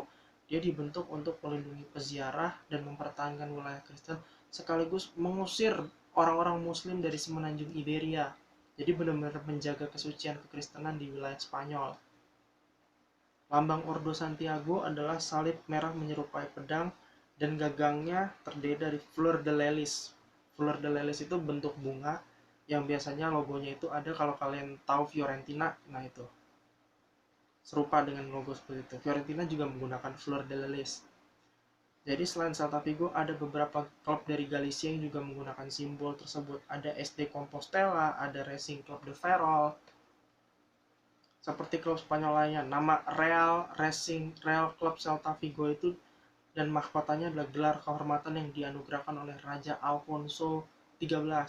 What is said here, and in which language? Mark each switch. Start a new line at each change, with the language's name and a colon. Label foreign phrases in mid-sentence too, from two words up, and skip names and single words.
Indonesian: Dia dibentuk untuk melindungi peziarah dan mempertahankan wilayah Kristen sekaligus mengusir orang-orang muslim dari semenanjung Iberia. Jadi benar-benar menjaga kesucian kekristenan di wilayah Spanyol. Lambang Ordo Santiago adalah salib merah menyerupai pedang dan gagangnya terdiri dari
French: fleur de lis. Fleur de lis
Indonesian: itu bentuk bunga yang biasanya logonya itu ada kalau kalian tahu Fiorentina, nah itu serupa dengan logo seperti itu. Fiorentina juga menggunakan
French: fleur de lis.
Indonesian: Jadi selain Celta Vigo ada beberapa klub dari Galicia yang juga menggunakan simbol tersebut. Ada SD Compostela, ada Racing Club de Ferrol. Seperti klub Spanyol lainnya, nama Real Club Celta Vigo itu dan mahkotanya adalah gelar kehormatan yang dianugerahkan oleh Raja Alfonso XIII.